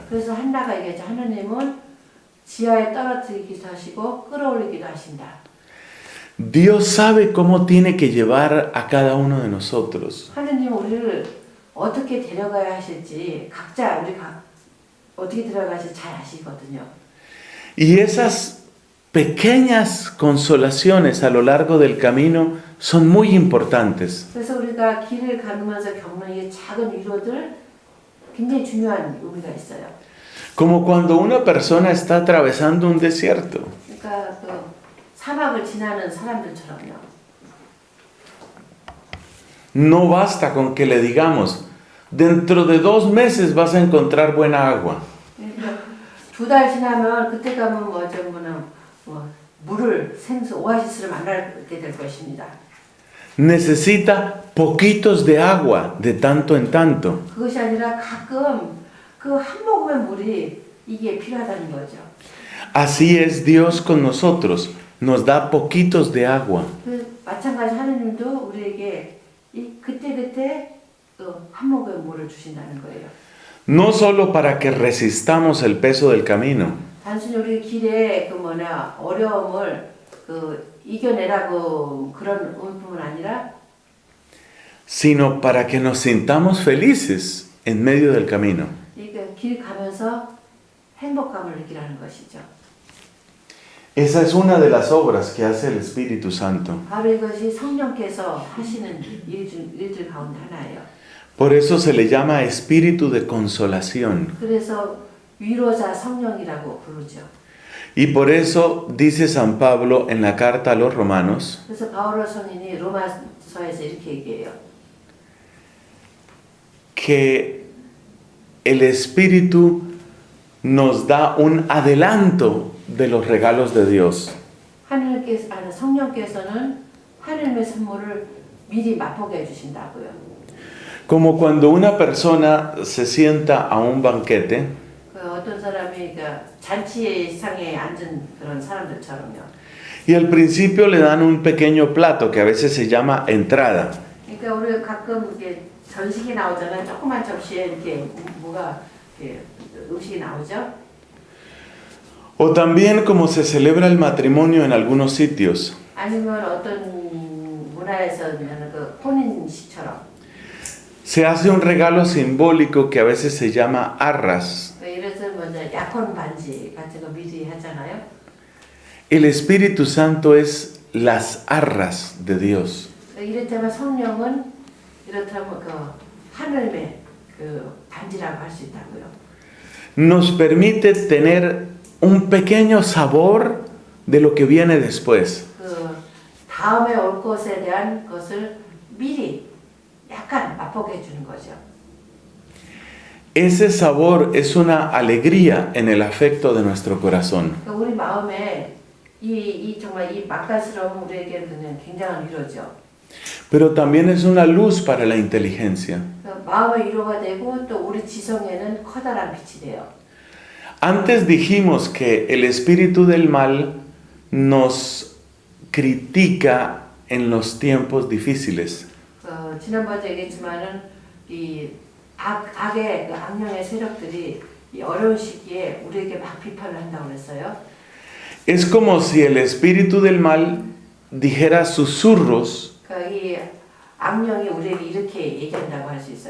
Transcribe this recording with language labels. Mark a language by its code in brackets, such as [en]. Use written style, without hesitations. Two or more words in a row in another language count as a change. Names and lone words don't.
[ko] 그래서 한나가 얘기하죠. 하나님은 지하에 떨어뜨리기도 하시고 끌어올리기도 하신다. [es] Dios sabe cómo tiene que llevar a cada uno de nosotros. [ko] 하나님은 우리를 어떻게 데려가야 하실지 각자 어떻게 데려가실지 잘 아시거든요. [es] Y esas pequeñas consolaciones a lo largo del camino son muy importantes. [ko] 그래서 우리가 길을 가면서 겪는 이 작은 위로들 굉장히 중요한 의미가 있어요. [es] Como cuando una persona está atravesando un desierto. [ko] 그러니까 그 사막을 지나는 사람들처럼요. [es] No basta con que le digamos, dentro de 2 meses vas a encontrar buena agua. [ko] 그러니까 2달 지나면 그때 가면 뭐 물을 생수 오아시스를 만나게 될 것입니다. [es] Necesita poquitos de agua de tanto en tanto. [ko] 그것이 아니라 가끔 그 한 모금의 물이 이게 필요하다는 거죠. [es] Así es Dios con nosotros. Nos da poquitos de agua. [ko] 그 마찬가지 하느님도 우리에게 이 그때 한 모금의 물을 주신다는 거예요. [es] No solo para que resistamos el peso del camino, [ko] 단순히 우리 길에 어려움을 이겨내라고 그런 의미뿐만 아니라 [es] sino para que nos sintamos felices en medio del camino. [ko] 그러니까 길 가면서 행복감을 느끼라는 것이죠. [es] Esa es una de las obras que hace el Espíritu Santo. [ko] 바로 이것이 성령께서 하시는 일들 가운데 하나예요. [es] Por eso se le llama Espíritu de consolación. [ko] 그래서 위로자 성령이라고 부르죠. [es] Y por eso dice San Pablo en la carta a los romanos, [ko] 그래서 바오로 성인이 로마서에서 이렇게 얘기해요. [es] que el Espíritu nos da un adelanto de los regalos de Dios. [ko] 성령께서는 하나님의 선물을 미리 맛보게 해주신다고요. [es] Como cuando una persona se sienta a un banquete [ko] 어떤 사람이 잔치상에 앉은 그런 사람들처럼요. [es] y al principio le dan un pequeño plato que a veces se llama entrada. [ko] 그러니까 우리 가끔 이게 전식이 나오잖아요. 조그만 접시에 이렇게 음식이 나오죠. [es] O también como se celebra el matrimonio en algunos sitios. [ko] 아니면 어떤 문화에서는 그 혼인식처럼. [es] Se hace un regalo simbólico que a veces se llama arras. [ko] 이래서 먼저 약혼 반지 같은 거 미리 하잖아요. [es] El Espíritu Santo es las arras de Dios. [ko] 이렇다면 성령은 이렇다면 하늘의 반지라고 할 수 있다고요. [es] Nos permite tener un pequeño sabor de lo que viene después. [ko] 다음에 올 것에 대한 것을 미리 약간 맛보게 해주는 거죠. [es] Ese sabor es una alegría en el afecto de nuestro corazón. [ko] 우리 마음에 정말 이 맛깔스러운 우리에게는 굉장한 위로죠. [es] Pero también es una luz para la inteligencia. [ko] 마음의 위로가 되고 또 우리 지성에는 커다란 빛이 돼요. [es] Antes dijimos que el espíritu del mal nos critica en los tiempos difíciles. [ko] 지난번에 얘기했지만은 이 악령의 세력들이 이 어려운 시기에 우리에게 막 비판을 한다고 그랬어요. [es] Es como si el espíritu del mal dijera susurros [ko] 이 악령이 우리에게 이렇게 얘기한다고 할 수 있어요.